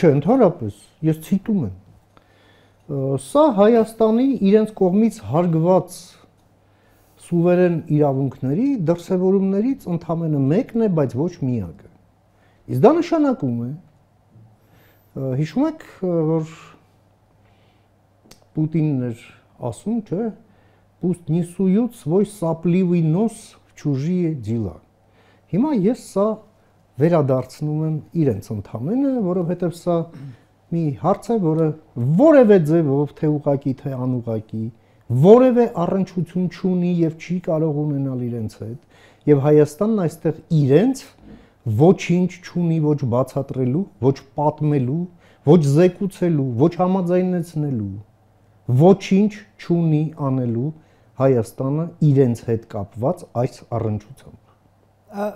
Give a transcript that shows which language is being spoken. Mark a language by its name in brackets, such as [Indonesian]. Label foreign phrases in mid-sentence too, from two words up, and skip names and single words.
[Armenian] Չէ, ընդհանրապես, ես ցիտում եմ։ Սա Հայաստանի իրենց կողմից հարգված սուվերեն իրավունքների դրսևորումներից ընդամենը մեկն է, բայց ոչ միակը։ Իսկ դա նշանակում է, հիշում եք, որ Պուտինն էր ասում, չէ, [Russian] «Пусть не суют свой сопливый нос в чужие дела»։ [Armenian] Հիմա ես սա վերադարձնում եմ իրենց ընդամենը, որովհետև սա մի հարց է, որը որևէ ձևով թե ուղղակի, թե անուղղակի, որևէ առնչություն չունի եւ չի կարող ունենալ իրենց հետ, եւ Հայաստանն այստեղ իրենց ոչինչ չունի ոչ բացատրելու, ոչ պատմելու, ոչ զեկուցելու, ոչ համաձայնեցնելու, ոչինչ չունի անելու Հայաստանը իրենց հետ կապված այս առնչությամբ։